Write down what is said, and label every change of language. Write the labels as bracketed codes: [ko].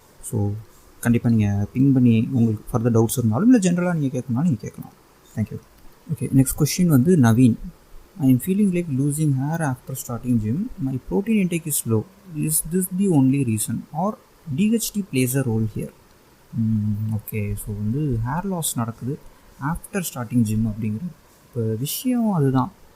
[ta] So கண்டிப்பாக நீங்கள் ping பண்ணி உங்களுக்கு ஃபர்தர் டவுட்ஸ் இருந்தாலும், இல்லை ஜென்ரலாக நீங்கள் கேட்கணும்னாலும் நீங்கள் கேட்கலாம். தேங்க்யூ. ஓகே, நெக்ஸ்ட் கொஸ்டின் வந்து Naveen. [en] I am feeling like losing hair after starting gym. My protein intake is low. Is this the only reason or DHT plays a role here? [ta] Okay, so வந்து hair loss நடக்குது [en] after starting gym [ta] அப்படிங்கிற இப்போ விஷயம் அதுதான்.